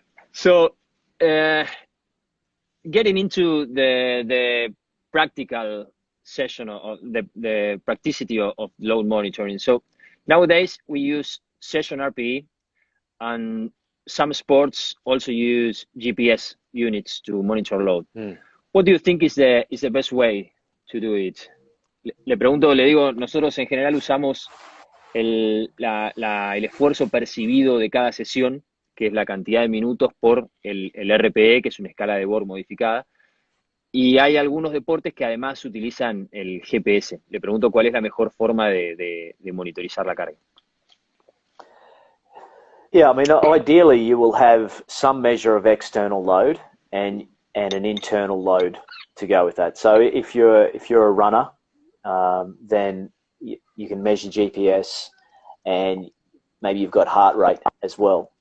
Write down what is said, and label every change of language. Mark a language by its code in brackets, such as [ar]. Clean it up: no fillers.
[en] So, uh, getting into the practical session of the practicity of load monitoring. So nowadays we use session RPE, and some sports also use GPS units to monitor load. Hmm. What do you think is the best way to do it? [es] Le pregunto, le digo, nosotros en general usamos el esfuerzo percibido de cada sesión, que es la cantidad de minutos por el RPE, que es una escala de Bohr modificada. Y hay algunos deportes que además utilizan el GPS. Le pregunto cuál es la mejor forma de monitorizar la carga. [en] Yeah, I mean, ideally you will have some measure of external load and an internal load to go with that. So if you're a runner, then you can measure GPS, and maybe you've got heart rate as well.